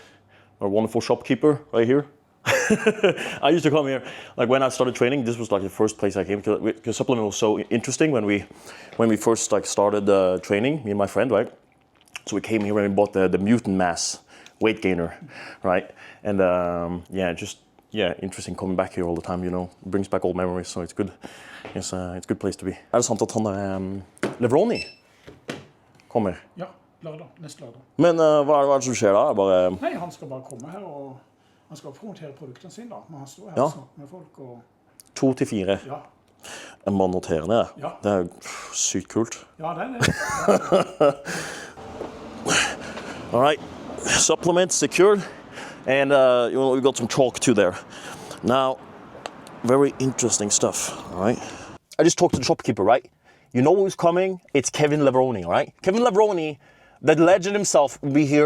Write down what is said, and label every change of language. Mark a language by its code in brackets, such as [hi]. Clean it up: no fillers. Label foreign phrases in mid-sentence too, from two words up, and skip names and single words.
[en] Our wonderful shopkeeper right here. I used to come here, like when I started training, this was like the first place I came because supplement was so interesting when we first like started training, me and my friend, right? So we came here and we bought the Mutant Mass weight gainer, right? And interesting coming back here all the time. It brings back old memories, so it's good. It's a good place to be. [no] Er det sant at han Levroni kommer? Ja, neste lørdag. Men hva er det som skjer da? Nei, han skal bare komme her og han skal promotere produktene sine da. Men han står her og snakker med folk og... 2 til 4. Ja. En mann noterer det. Ja. Det er sykt kult. Ja, det er det. [en] All right, supplements secured, and we got some chalk too there. Now, very interesting stuff. All right, I just talked to the shopkeeper. Right, you know who's coming? It's Kevin Levroni. All right, Kevin Levroni, the legend himself, will be here.